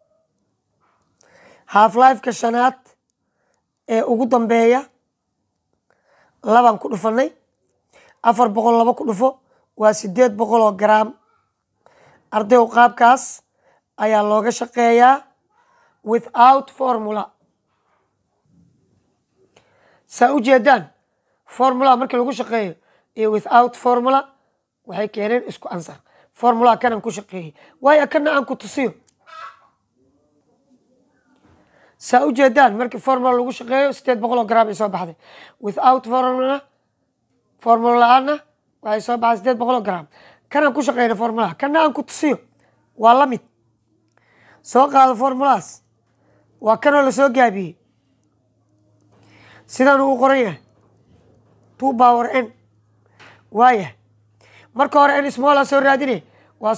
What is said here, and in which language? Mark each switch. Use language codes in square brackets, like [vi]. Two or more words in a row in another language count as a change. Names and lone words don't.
[so] half life-ka shanaad ee ugu dambeeya 2 ku dhufanay 400 2 ku dhufo waa 800 gram ardayow qaabkaas ayaa looga shaqeeyaa [en] without formula [so] saa u jeedaan formula markii lagu shaqeeyo iyo [en] without formula [so] waxay keeneen isku ansar formula kanan ku shaqeeyey waayo kana aan ku tusiyo saa u jeedaan markii formula lagu shaqeeyo 800 gram ay soo baxday without formula la-aanna waxay soo baxday 800 gram kanaan ku shaqeyna formulaha kana aan ku tusiyo waa la mid soo qaado formulaas waa kanoo la soo gaabiyey sidaan uu qoran yahay 2 power n waaya marka hore n smolla soo raadinay waa